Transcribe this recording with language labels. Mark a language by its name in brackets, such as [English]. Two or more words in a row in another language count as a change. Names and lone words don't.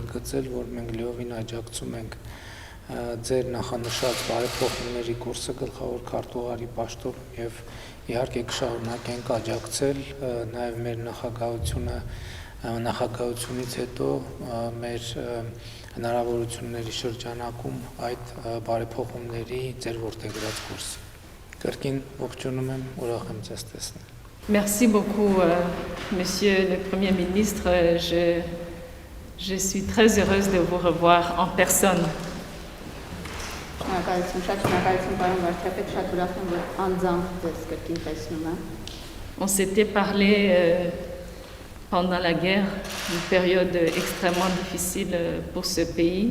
[Armenian] ընդգծել, որ մենք լիովին աջակցում ենք ձեր նախանշած բարեփոխումների կուրսը գլխավոր քարտուղարի պաշտոն եւ իհարկե կշարունակենք աջակցել նաեւ մեր նախագահությունից հետո մեր հնարավորությունների շրջանակում այդ բարեփոխումների ձեր որդեգրած կուրսը։ Կրկին ողջունում եմ, ուրախ եմ ձեզ տեսնել։ [French] Merci beaucoup, Monsieur le Premier ministre. Je suis très heureuse de vous revoir en personne. On s'était parlé pendant la guerre, une période extrêmement difficile pour ce pays.